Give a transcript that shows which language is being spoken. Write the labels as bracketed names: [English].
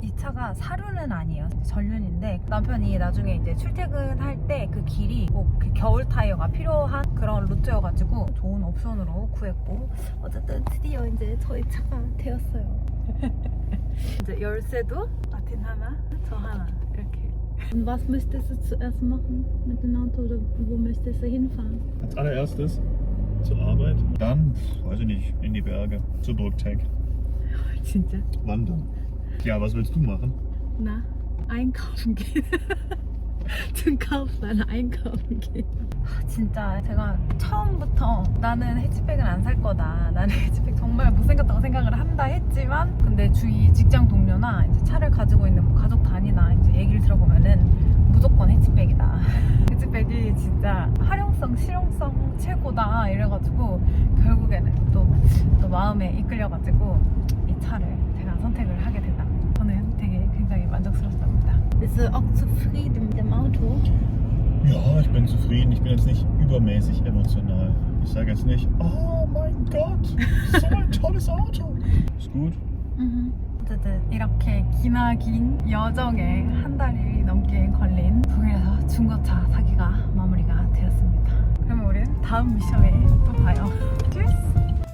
[Korean] 이 차가 사륜은 아니에요. 전륜인데 남편이 나중에 이제 출퇴근할 때 그 길이 꼭 그 겨울 타이어가 필요한 그런 루트여가지고 좋은 옵션으로 구했고, 어쨌든 드디어 이제 저희 차가 되었어요. 이제 열쇠도 마틴 하나, 저 하나 이렇게. [German] Und was müsstest du zuerst machen mit dem Auto oder wo müsstest du hinfahren? Als allererstes zur Arbeit, dann, weiß ich nicht, in die Berge, zur Burg Teg. [Korean] 진짜? [German] Wandern. Ja, was willst du machen? 나 einkaufen gehen. zum Kaufland einkaufen gehen. [Korean] 진짜 제가 처음부터 나는 해치백은 안 살 거다, 나는 해치백 정말 못생겼다고 생각을 한다 했지만, 근데 주위 직장 동료나 이제 차를 가지고 있는 뭐 가족 단위나 이제 얘기를 들어보면은 무조건 해치백이다. 해치백이 진짜 활용성, 실용성 최고다 이래가지고 결국에는 또 마음에 이끌려가지고 이 차를 제가 선택을 하게 됐다. 저는 되게 굉장히 만족스럽습니다. [German] Bist du auch zufrieden mit dem Auto? Ja, ich bin zufrieden. Ich bin jetzt nicht übermäßig emotional. Ich sage jetzt nicht, oh mein Gott, so ein tolles Auto. Ist gut. [Korean] 어쨌든 이렇게 기나긴 여정에 한 달이 넘게 걸린 독일에서 중고차 사기가 마무리가 되었습니다. 그러면 우리는 다음 미션에 또 봐요. Tschüss!